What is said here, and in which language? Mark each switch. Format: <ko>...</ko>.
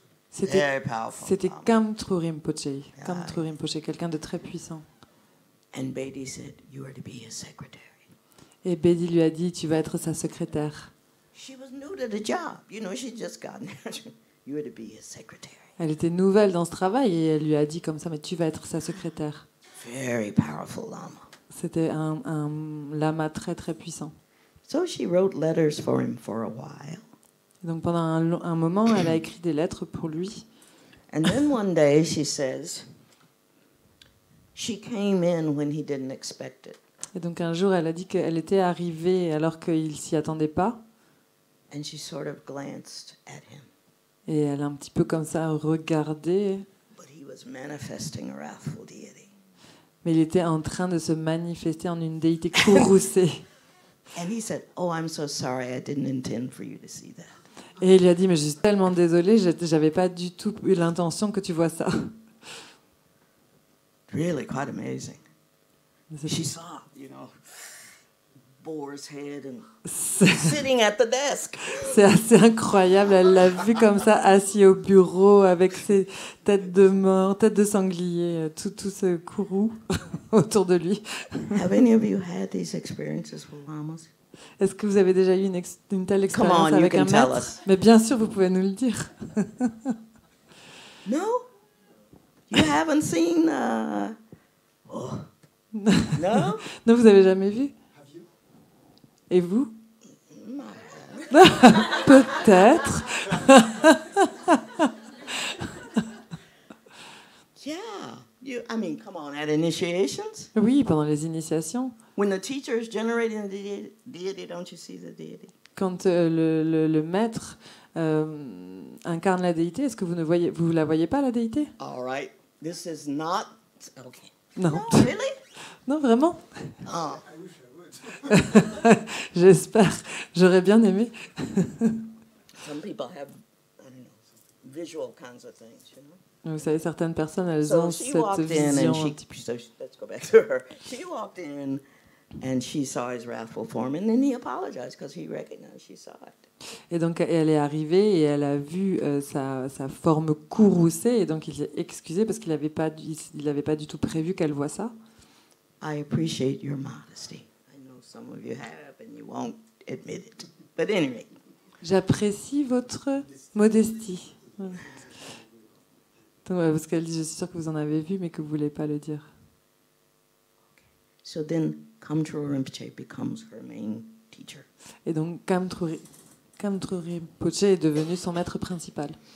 <fr>C'était Khamtrul Rinpoche. Khamtrul Rinpoche, quelqu'un de très puissant.</fr> <en>And Beatty said, "You are to be his secretary."</en> <fr>Et Betty lui a dit, tu vas être sa secrétaire.</fr> <en>She was new to the job. She'd just gotten there. You are to be his secretary.</en> <fr>Elle était nouvelle dans ce travail et elle lui a dit comme ça, mais tu vas être sa secrétaire.</fr> <en>Very powerful lama.</en> <fr>C'était un lama très très puissant.</fr> <en>So she wrote letters for him for a while.</en> <fr>Donc pendant un moment, elle a écrit des lettres pour lui.</fr> <en>And then one day she says, she came in when he didn't expect it.</en> <fr>Et donc un jour, elle a dit qu'elle était arrivée alors qu'il s'y attendait pas.</fr> <en>And she sort of glanced at him.</en> <fr>Et elle a un petit peu comme ça regardé.</fr> <en>But he was manifesting a wrathful deity.</en> <fr>Mais il était en train de se manifester en une déité courroucée.</fr> <en>And he said, "Oh, I'm so sorry. I didn't intend for you to see that."</en> <fr>Et il lui a dit, mais je suis tellement désolée, j'avais pas du tout eu l'intention que tu vois ça.</fr> <en>Really quite amazing. She saw, boar's head and sitting at the desk.</en> <fr>C'est assez incroyable. Elle l'a vu comme ça, assis au bureau avec ses têtes de mort, têtes de sanglier, tout ce courroux autour de lui.</fr> <en>Have any of you had these experiences with lamas?</en> <fr>Est-ce que vous avez déjà eu une telle expérience avec un maître? Mais bien sûr, vous pouvez nous le dire.</fr> <en>No? You haven't seen... Oh. No?</en> <fr>Non, vous avez jamais vu? Et vous? Peut-être.</fr> <en>Yeah. I mean, come on, at initiations?</en> <fr>Oui, pendant les initiations.</fr> <en>When the teacher is generating the deity, don't you see the deity?</en> <fr>Quand le maître incarne la déité, est-ce que vous la voyez pas, la déité?</fr> <en>All right. This is not... Okay.</en> <fr>Non.</fr> <en>No, really?</en> <fr>Non, vraiment? Oh. J'espère. J'aurais bien aimé.</fr> <en>Some people have, I don't know, visual kinds of things, you know?</en> <fr>Vous savez, certaines personnes, elles</fr> <en>So</en> <fr>ont</fr> <en>she</en> <fr>cette</fr> <en>walked in</en> <fr>vision.</fr> <en>and let's go back to her. She walked in and she saw his wrathful form, and then he apologized because he recognized she saw it.</en> <fr>Et donc, elle est arrivée et elle a vu sa forme courroucée, et donc il s'est excusé parce qu'il n'avait pas du tout prévu qu'elle voie ça.</fr> <en>I appreciate your modesty. I know some of you have and you won't admit it. But anyway.</en> <fr>J'apprécie votre modestie. Voilà. Donc, parce qu'elle dit, je suis sûre que vous en avez vu, mais que vous ne voulez pas le dire.</fr> <en>So then Kamtrul Rinpoche becomes her main teacher.</en> <fr>Et donc, Kamtrul Rinpoche est devenu son maître principal.</fr>